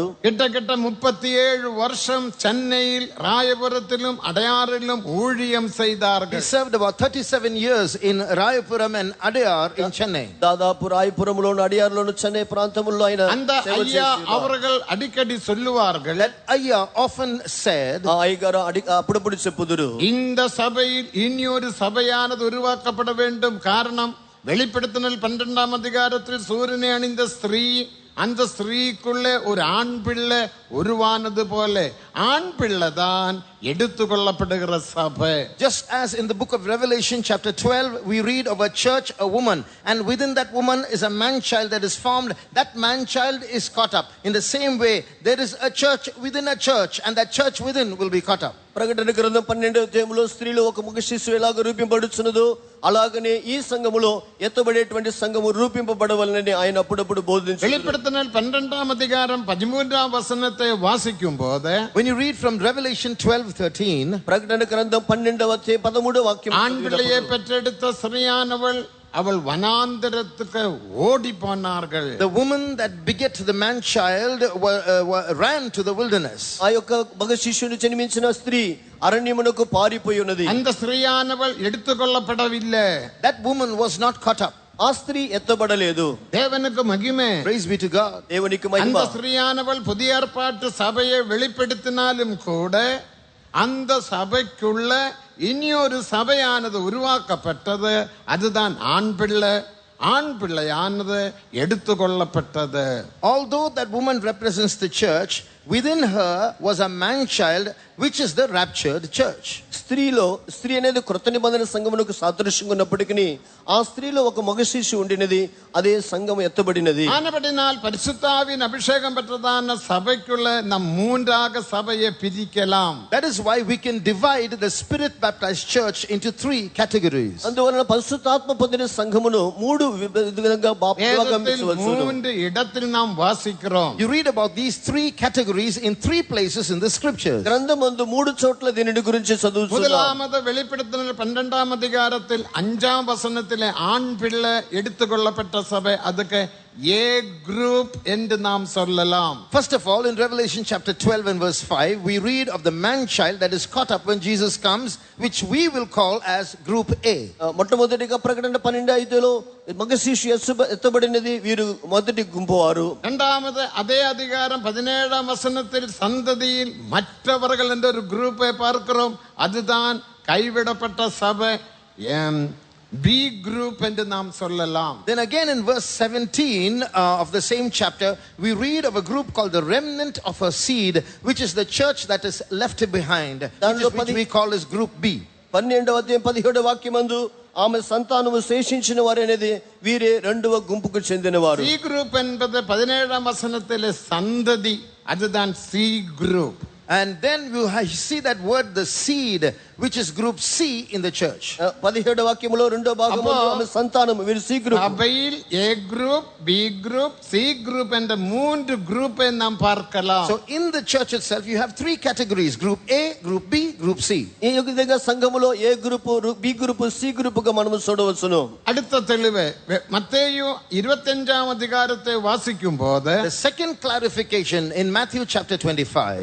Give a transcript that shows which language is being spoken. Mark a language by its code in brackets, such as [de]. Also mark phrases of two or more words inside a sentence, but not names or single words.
[ta] கிட்டத்தட்ட 37 வருஷம் சென்னையில் ராயபுரத்திலும் அடையாறிலும் ஊழியம் [en] He [ta] செய்தார்கள். [en] served about 37 years in Rayapuram and Adayar in Chennai. [te] దాదాపు రాయపురంలోను అడియార్లోను చెన్నై ప్రాంతంలో ఆయన [ta] அந்த [te] సేవ [ta] ஐயா [te] చేస్తున్నారు. [ta] அவர்கள் அடிக்கடி சொல்லுவார்கள், [en] That Ayya often said, [te] ఆ అయ్య గారు అప్పుడప్పుడు చెప్పుదురు, [ta] இந்த சபையில் இனியொரு சபையானது உருவாக்கப்பட வேண்டும். காரணம், வெளிப்படுத்தினல் 12ஆம் அதிகாரத்தில் சூரியனை அணிந்த ஸ்திரீ, அந்த ஸ்திரீக்குள்ளே ஒரு ஆண் பிள்ளை உருவானது போல ஆண் பிள்ளை தான் எடுத்துக்கொள்ளப்படுகிற சபை. [en] just as in the book of Revelation chapter 12 we read of a church, a woman, and within that woman is a man child that is formed. That man child is caught up. In the same way there is a church within a church, and that church within will be caught up. [te] ప్రకటన గ్రంథం 12వ అధ్యాయంలో స్త్రీలో ఒక మగ శిశువు ఎలాగ రూపింపబడుచున్నదో అలాగనే ఈ సంఘములో ఎత్తబడేటువంటి సంఘము రూపింపబడవలనని ఆయన అప్పుడప్పుడు బోధించారు. [ta] வெளிப்படுத்தினல் 12ஆம் அதிகாரம் 13ஆம் வசனத்தை வாசிக்கும் போது, [en] When you read from Revelation 12:13, [te] ప్రకటన గ్రంథం 12వ అధ్యాయం 13వ వాక్యం, [ta] ஆண் பிள்ளையை பெற்றெடுத்த ஸ்திரீயானவள் அவள் வனாந்தரத்துக்கு ஓடி போனார்கள். [en] the woman that beget the man child ran to the wilderness. [te] ఆ యొక్క మగ శిశువుని జన్మించిన స్త్రీ అరణ్యమునకు పారిపోయి ఉన్నది. [ta] அந்த ஸ்திரீயானவள் எடுத்துக்கொள்ளப்படவில்லை. [en] That woman was not caught up. [te] ఆ స్త్రీ ఎత్తబడలేదు. [ta] தேவனுக்கு மகிமை. [en] Praise be to God. [te] దేవునికి మహిమ. [ta] அந்த ஸ்திரீயானவள் புதிய ஏற்பாட்டு சபையை வெளிப்படுத்தினாலும் கூட அந்த சபைக்குள்ள இனியொரு சபையானது உருவாக்கப்பட்டது. அதுதான் ஆண் பிள்ளை. ஆண் பிள்ளையானது எடுத்துக்கொள்ளப்பட்டது. [en] Although that woman represents the church, within her was a man child, which is the raptured church. [te] స్త్రీ అనేది కృత నిబంధన సంఘమునకు సాదృశ్యంగా ఉన్నప్పటికీ ఆ స్త్రీలో ఒక మగ శిశువు ఉండినది, అదే సంఘం ఎత్తబడినది. [ta] ஆனபடினால் பரிசுத்தாவின் அபிஷேகம் பெற்றதான சபைக்குள்ள நம் மூன்றாக சபையை பிரிக்கலாம். [en] That is why we can divide the spirit baptized church into 3 categories. [te] అందువలన పరిశుద్ధాత్మ పొందిన సంఘమును 3 విధంగా భాగమించవచ్చు. [ta] 3 இடத்தில் நாம் வாசிக்கிறோம். [en] You read about these 3 categories in 3 places in the scriptures. [te] గ్రంథమందు 3 చోట్ల దీని గురించి చదువుతున్నాం. [ta] முதலாவது வெளிப்படுத்தின 12ஆம் அதிகாரத்தில் 5ஆம் வசனத்திலே ஆண் பிள்ளை எடுத்துக்கொள்ளப்பட்ட சபை, அதுக்கு [en] A group [ta] என்று நாம் சொல்லலாம். [en] First of all, in Revelation chapter 12 and verse 5, we read of the man child that is caught up when Jesus comes, which we will call as group A. [te] మొట్టమొదటిగా ప్రకటన 12:5లో మగ శిశువు ఎత్తబడినది, వీరు మొదటి గుంపు వారు. [ta] இரண்டாவது அதே அதிகாரம் 17ஆம் வசனத்தில் சந்ததியில் மற்றவர்கள் என்ற ஒரு குரூப்பை பார்க்கிறோம். அதுதான் கைவிடப்பட்ட சபை, [en] B group [ta] என்று நாம் சொல்லலாம். [en] Then again in verse 17 of the same chapter, we read of a group called the remnant of a seed, which is the church that is left behind, which we call as group B. [te] 12వ అధ్యాయం 17వ వాక్యమందు ఆమె సంతానము శేషించిన వారు అనేది వీరే రెండవ గుంపుకు చెందినవారు. [en] C group [ta] என்பது 17ஆம் வசனத்திலே சந்ததி, அதுதான் [en] C group. And then you see that word, the seed, which is group C in the church. [te] 17వ వాక్యములో రెండో భాగంలో ఆమె సంతానము, వీరు [en] C group. [ta] சபையில் [en] A group, B group, C group [ta] என்ற 3 குரூப்பை நாம் பார்க்கலாம். [en] So in the church itself you have 3 categories: group A, group B, group C. [te] ఈ విధంగా సంఘములో [en] A group, B group, C group [te] మనము చూడవచ్చును. [ta] அடுத்த தெளிவு மத்தேயு 25ஆம் அதிகாரத்தை வாசிக்கும் போது, [en] The second clarification in Matthew chapter 25.